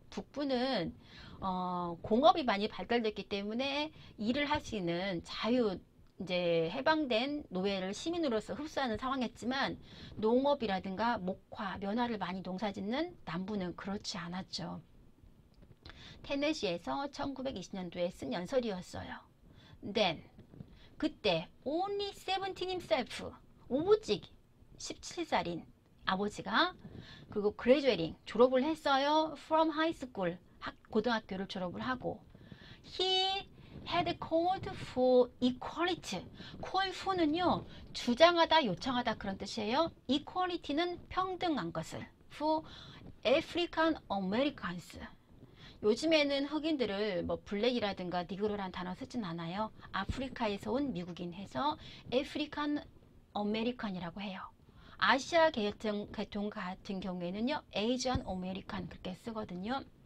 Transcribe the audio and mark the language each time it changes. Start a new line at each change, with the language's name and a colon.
Korean: 북부는 공업이 많이 발달됐기 때문에 일을 할 수 있는 이제 해방된 노예를 시민으로서 흡수하는 상황이었지만 농업이라든가 목화, 면화를 많이 농사짓는 남부는 그렇지 않았죠. 테네시에서 1920년도에 쓴 연설이었어요. Then 그때
English: only 17 himself
Korean: 오직 17살인 아버지가 그리고 graduating 졸업을 했어요.
English: From high school
Korean: 고등학교를 졸업을 하고
English: he had called for equality.
Korean: call for는요 주장하다 요청하다 그런 뜻이에요. equality는 평등한 것을
English: for African Americans.
Korean: 요즘에는 흑인들을 뭐 블랙이라든가 니그로라는 단어 쓰진 않아요. 아프리카에서 온 미국인 해서 아프리칸 아메리칸이라고 해요. 아시아 계통 같은 경우에는요. 에이지안 아메리칸 그렇게 쓰거든요.